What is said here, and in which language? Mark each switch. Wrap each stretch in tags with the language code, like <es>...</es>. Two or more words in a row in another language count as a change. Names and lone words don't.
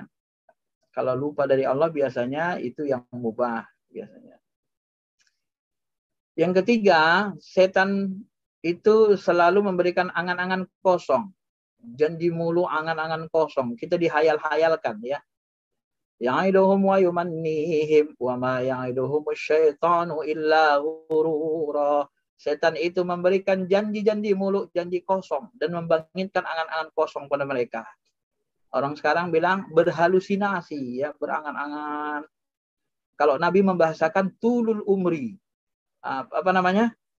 <id>Kalau lupa dari Allah biasanya itu yang mubah biasanya. Yang ketiga, setan itu selalu memberikan angan-angan kosong. Janji mulu, angan-angan kosong. Kita dihayal-hayalkan, ya.</id> <ar>يعدهم ويمنيهم وما يعدهم الشيطان إلا غرورا.</ar> <id>Setan itu memberikan janji-janji muluk, janji kosong, dan membangkitkan angan-angan kosong pada mereka. Orang sekarang bilang berhalusinasi, ya, berangan-angan. Kalau Nabi membahasakan</id> <ar>طول العمر,</ar> <id>apa namanya?</id>